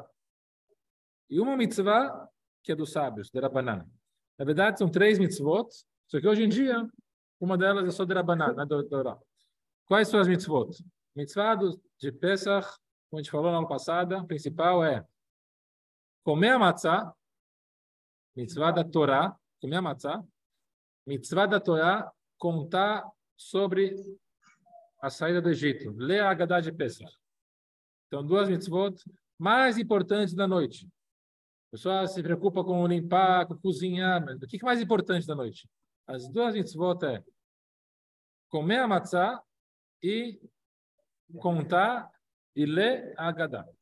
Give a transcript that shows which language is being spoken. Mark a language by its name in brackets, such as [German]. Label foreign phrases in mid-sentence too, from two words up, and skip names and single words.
[Portuguese] E uma mitzvah que é dos sábios, de Rabanan. Na verdade, são 3 mitzvot, só que hoje em dia, uma delas é só de Rabanan, não é da Torá. Quais são as mitzvot? Mitzvah de Pesach, como a gente falou na aula passada, a principal é comer a matzah, mitzvah da Torá, comer a matzah, mitzvah da Torá, contar sobre a saída do Egito, ler a Haggadah de Pesach. Então, 2 mitzvot mais importantes da noite. O pessoal se preocupa com limpar, com cozinhar, mas o que é mais importante da noite? As 2 mitzvot é comer a matzah e contar e ler a Haggadah.